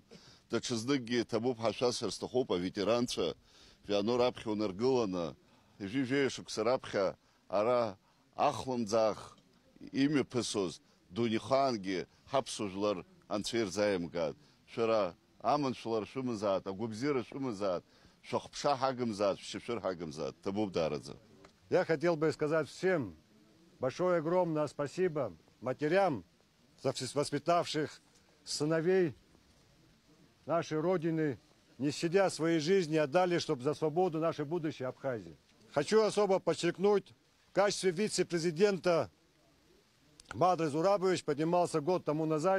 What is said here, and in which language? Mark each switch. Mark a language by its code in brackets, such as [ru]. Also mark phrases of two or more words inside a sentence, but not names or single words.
[ru] Дачаздыги Табуб Хашасер Стахопа ветеранца, Виано Рапхи Унаргылана, Жижешу Ксарапха, Ара Ахламдзах, имя Песоз, Дуниханги, Хапсужлар, Анцвер Заемгад, Шара Аманшлар Шумазат, Агубзира Шумазат, Шахпша Хагамзат, Шипшир Хагамзат, Табуб Дарадза. Я хотел бы сказать всем большое огромное спасибо матерям, воспитавших сыновей нашей Родины, не щадя своей жизни, отдали, чтобы за свободу нашей будущей Абхазии. Хочу особо подчеркнуть, в качестве вице-президента Бадры Зурабович поднимался год тому назад.